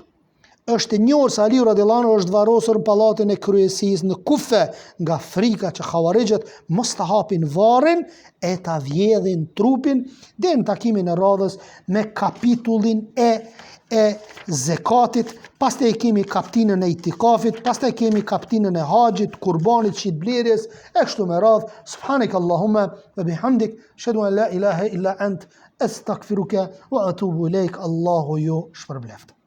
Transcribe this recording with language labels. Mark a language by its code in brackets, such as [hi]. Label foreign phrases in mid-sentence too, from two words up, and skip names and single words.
[sq] Është e njohur se Aliu [ar] رضي الله عنه [sq] është varrosur në pallatin e kryesisë në Kufe nga frika që xhawarixhet mos ta hapin varrin e ta vjedhin trupin deri në takimin e radhës me kapitullin e zekatit, pastaj kemi kaptinën e itikafit, pastaj kemi kaptinën e haxhit, kurbanit, shitblerjes, e kështu me radhë. [ar] سبحانك اللهم وبحمدك أشهد أن لا إله إلا أنت أستغفرك وأتوب إليك. [sq] Allahu ju shpërbleft.